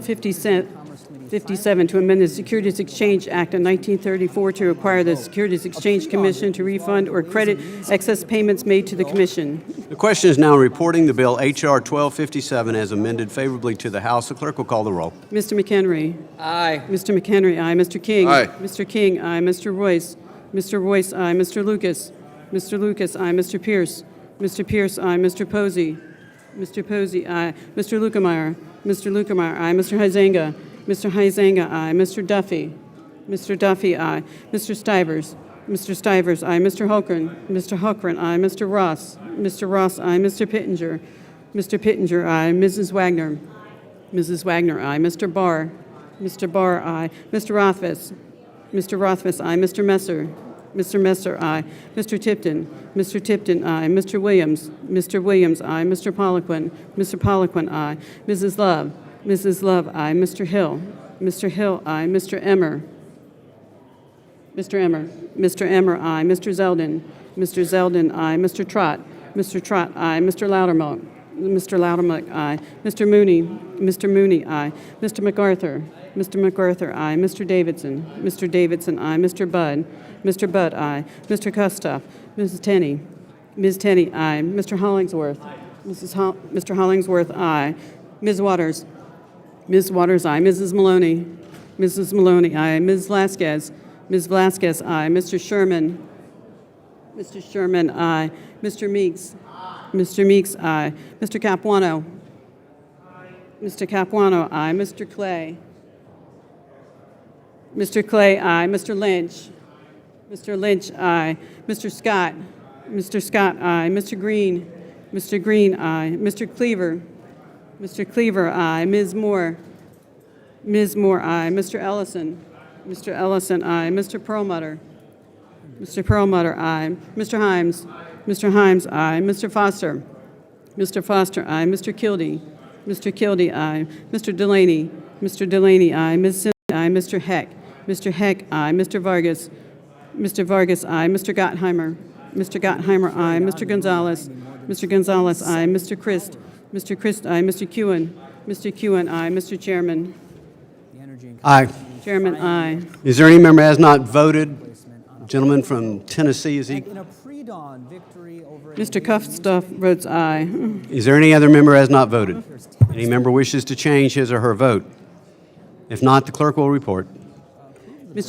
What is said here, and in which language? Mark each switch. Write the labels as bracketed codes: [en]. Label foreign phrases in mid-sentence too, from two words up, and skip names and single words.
[en] 1257 to amend the Securities Exchange Act of 1934 to require the Securities Exchange Commission to refund or credit excess payments made to the Commission. The question is now reporting the bill H.R. 1257 as amended favorably to the House. The clerk will call the roll. Mr. McHenry. Aye. Mr. McHenry, aye. Mr. King. Aye. Mr. King, aye. Mr. Royce. Mr. Royce, aye. Mr. Lucas. Mr. Lucas, aye. Mr. Pierce. Mr. Pierce, aye. Mr. Posey. Mr. Posey, aye. Mr. Lukemeyer. Mr. Lukemeyer, aye. Mr. Huizenga. Mr. Huizenga, aye. Mr. Duffy. Mr. Duffy, aye. Mr. Stivers. Mr. Stivers, aye. Mr. Hulkren. Mr. Hulkren, aye. Mr. Ross. Mr. Ross, aye. Mr. Pittenger. Mr. Pittenger, aye. Mrs. Wagner. Mrs. Wagner, aye. Mr. Barr. Mr. Barr, aye. Mr. Rothfuss. Mr. Rothfuss, aye. Mr. Messer. Mr. Messer, aye. Mr. Tipton. Mr. Tipton, aye. Mr. Williams. Mr. Williams, aye. Mr. Poliquin. Mr. Poliquin, aye. Mrs. Love. Mrs. Love, aye. Mr. Hill. Mr. Hill, aye. Mr. Emmer. Mr. Emmer. Mr. Emmer, aye. Mr. Zeldin. Mr. Zeldin, aye. Mr. Trott. Mr. Trott, aye. Mr. Loudermilk. Mr. Loudermilk, aye. Mr. Mooney. Mr. Mooney, aye. Mr. MacArthur. Mr. MacArthur, aye. Mr. Davidson. Mr. Davidson, aye. Mr. Budd. Mr. Budd, aye. Mr. Kustoff. Mrs. Tenney. Ms. Tenney, aye. Mr. Hollingsworth. Mr. Hollingsworth, aye. Ms. Waters. Ms. Waters, aye. Mrs. Maloney. Mrs. Maloney, aye. Ms. Vasquez. Ms. Vasquez, aye. Mr. Sherman. Mr. Sherman, aye. Mr. Meeks. Mr. Meeks, aye. Mr. Capuano. Mr. Capuano, aye. Mr. Clay. Mr. Clay, aye. Mr. Lynch. Mr. Lynch, aye. Mr. Scott. Mr. Scott, aye. Mr. Green. Mr. Green, aye. Mr. Cleaver. Mr. Cleaver, aye. Ms. Moore. Ms. Moore, aye. Mr. Ellison. Mr. Ellison, aye. Mr. Perlmutter. Mr. Perlmutter, aye. Mr. Himes. Mr. Himes, aye. Mr. Foster. Mr. Foster, aye. Mr. Kildee. Mr. Kildee, aye. Mr. Delaney. Mr. Delaney, aye. Ms. Simmons, aye. Mr. Heck. Mr. Heck, aye. Mr. Vargas. Mr. Vargas, aye. Mr. Gottheimer. Mr. Gottheimer, aye. Mr. Gonzalez. Mr. Gonzalez, aye. Mr. Christ. Mr. Christ, aye. Mr. Kewen. Mr. Kewen, aye. Mr. Chairman. Aye. Chairman, aye. Is there any member who has not voted? Gentleman from Tennessee, is he? Mr. Cuffstuff votes aye. Is there any other member who has not voted? Any member wishes to change his or her vote? If not, the clerk will report. Mr.